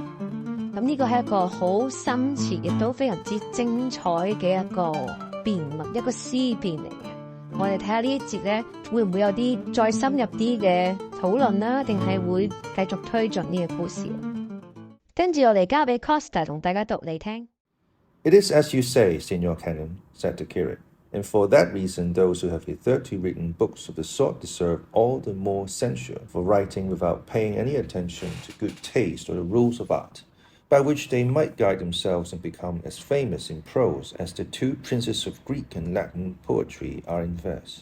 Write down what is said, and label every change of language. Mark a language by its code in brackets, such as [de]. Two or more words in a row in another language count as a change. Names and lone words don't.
[yue] 咁呢個係一個好深切，亦都非常之精彩嘅一個辯論，一個思辨嚟嘅。我哋睇下呢一節咧，會唔會有啲再深入啲嘅討論啦？定係會繼續推進呢個故事？跟住我哋交俾 Costa 同大家讀嚟聽。 [en] It is as you say, Signor Canon, said the curate, and for that reason those who have hitherto written books of the sort deserve all the more censure for writing without paying any attention to good taste or the rules of art, by which they might guide themselves and become as famous in prose as the two princes of Greek and Latin poetry are in verse.